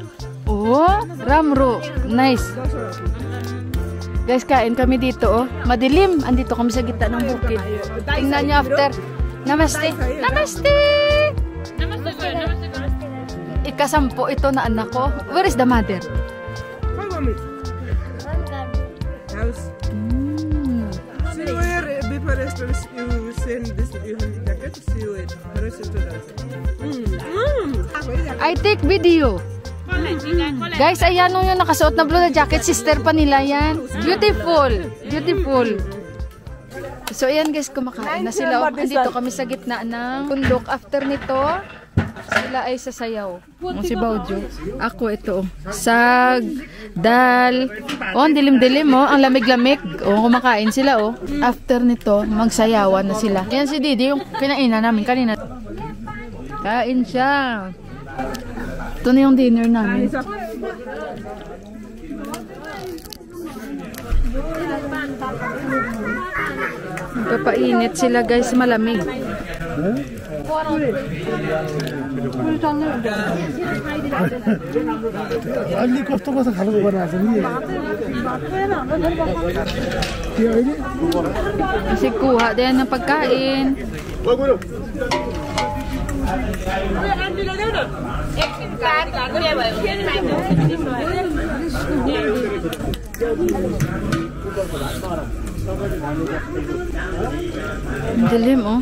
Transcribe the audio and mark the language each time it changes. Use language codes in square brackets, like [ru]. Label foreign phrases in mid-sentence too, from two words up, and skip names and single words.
[en] Oh, Ramro. Nice. [tl] Guys, kain kami dito, oh. Madilim. Andito kami sa gitna ng bukid. Tingnan niyo after. [ne] Namaste. Namaste. [tl] Ika-10 ito na anak ko. [en] Where is the mother? House. See where before restaurant you send this jacket. See where restaurant. I take video. [tl] Guys, ayan yung nakasuot na blue na jacket. Sister pa nila yan. [en] Beautiful. Beautiful. So, [tl] ayan guys, kumakain na sila. Andito kami sa gitna ng bundok. After nito, sila ay sasayaw. Si Baujo. Ako ito. [ne] Sag, dal. [tl] Oh, ang dilim-dilim, oh. Ang lamig-lamig. Oh, kumakain sila, oh. After nito, magsayawan na sila. Ayan si Didi, yung kinainan namin kanina. Kain siya. Ito na yung dinner namin. Papainit sila guys, malamig. [ne] अलि कस्तो कस्तो खालको बनाएको छ नि त्यो अहिले [tl] Kasi kuha din ng pagkain. Dilim, oh.